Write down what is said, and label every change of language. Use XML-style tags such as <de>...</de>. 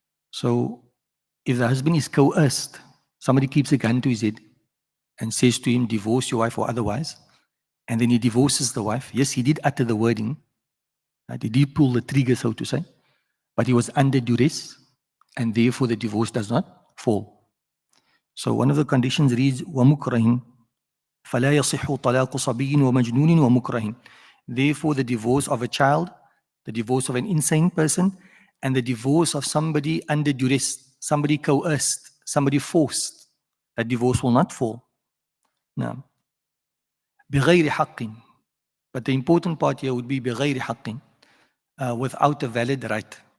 <en>So if the husband is coerced, somebody keeps a gun to his head and says to him, divorce your wife or otherwise, and then he divorces the wife. Yes, he did utter the wording, right? He did pull the trigger, so to say, but he was under duress, and therefore the divorce does not fall. So one of the conditions reads,</en> <ar>وَمُكْرَهٍ فَلَا يَصِحُّ طَلَاقُ صَبِيٍّ وَمَجْنُونٍ وَمُكْرَهٍ.</ar> <en>Therefore the divorce of a child, the divorce of an insane person, and the divorce of somebody under duress, somebody coerced, somebody forced, that divorce will not fall.</en> <ar>Now, بغير حق.</ar> <en>But the important part here would be</en> <ar>بغير حق,</ar> <en>without a valid right.</en>